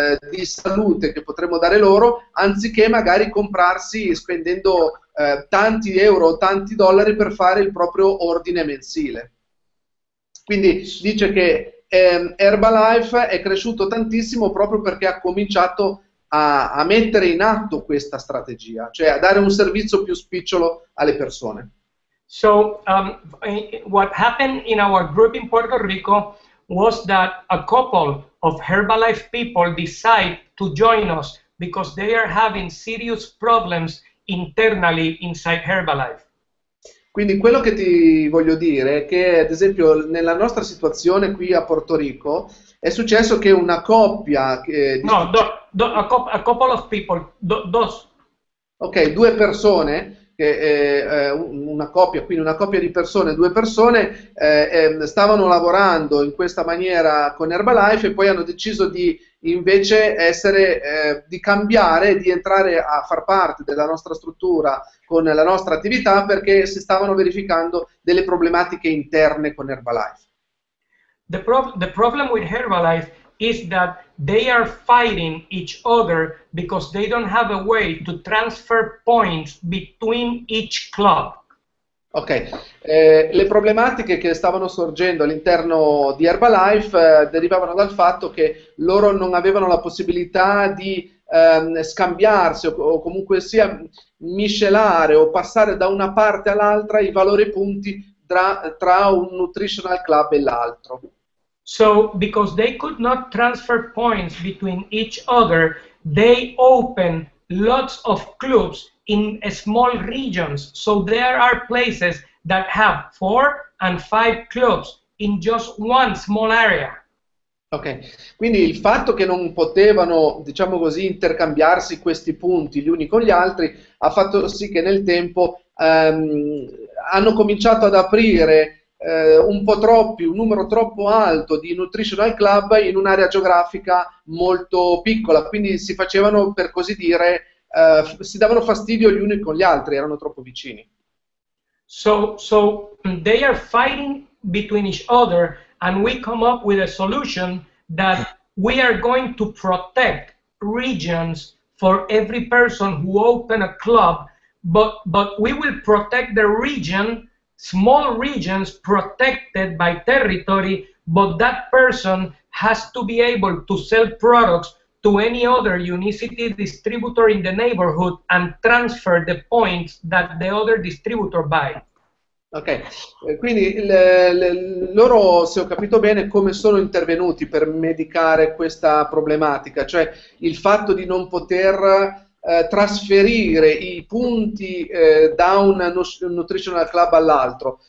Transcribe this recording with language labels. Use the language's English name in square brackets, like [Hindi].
[Italian] di salute che potremmo dare loro, anziché magari comprarsi spendendo tanti euro o tanti dollari per fare il proprio ordine mensile. Quindi dice che Herbalife è cresciuto tantissimo proprio perché ha cominciato a mettere in atto questa strategia, cioè a dare un servizio più spicciolo alle persone. [English] So what happened in our group in Puerto Rico was that a couple of Herbalife people decide to join us because they are having serious problems internally inside Herbalife. [Italian] Quindi quello che ti voglio dire è che, ad esempio, nella nostra situazione qui a Porto Rico è successo che una coppia... [English] a couple of people, [Italian] Ok, due persone, una coppia, quindi una coppia di persone, due persone stavano lavorando in questa maniera con Herbalife e poi hanno deciso di invece di cambiare, di entrare a far parte della nostra struttura con la nostra attività perché si stavano verificando delle problematiche interne con Herbalife. [English] The problem with Herbalife is that they are fighting each other because they don't have a way to transfer points between each club. [Italian] Ok, le problematiche che stavano sorgendo all'interno di Herbalife derivavano dal fatto che loro non avevano la possibilità di scambiarsi o comunque sia miscelare o passare da una parte all'altra i valori punti tra un nutritional club e l'altro. [English] So, because they could not transfer points between each other, they open lots of clubs in small regions. So there are places that have 4 and 5 clubs in just one small area. [Italian] Ok, quindi il fatto che non potevano, diciamo così, intercambiarsi questi punti gli uni con gli altri ha fatto sì che nel tempo hanno cominciato ad aprire un numero troppo alto di nutritional club in un'area geografica molto piccola, quindi si facevano, per così dire, si davano fastidio gli uni con gli altri, erano troppo vicini. [English] So they are fighting between each other, and we come up with a solution that we are going to protect regions for every person who open a club, but we will protect the region, small regions protected by territory, but that person has to be able to sell products to any other Unicity distributor in the neighborhood and transfer the points that the other distributor buy. [Italian] Ok, quindi loro, se ho capito bene, come sono intervenuti per medicare questa problematica, cioè il fatto di non poter trasferire i punti da un nutritional club all'altro.